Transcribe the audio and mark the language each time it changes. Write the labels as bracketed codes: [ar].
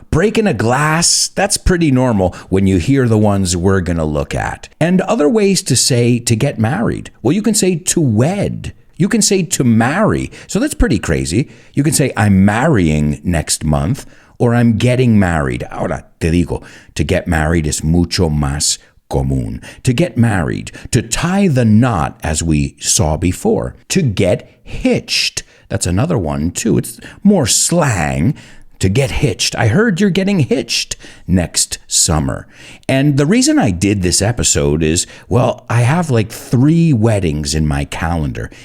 [en] Breaking a glass, that's pretty normal when you hear the ones we're going to look at. And other ways to say to get married. Well, you can say to wed. You can say to marry. So that's pretty crazy. You can say I'm marrying next month or I'm getting married. [es] Ahora te digo, [en] to get married is [es] mucho más común. [en] To get married, to tie the knot, as we saw before, to get hitched. That's another one too. It's more slang. To get hitched. I heard you're getting hitched next summer. And the reason I did this episode is, well, I have like 3 weddings in my calendar.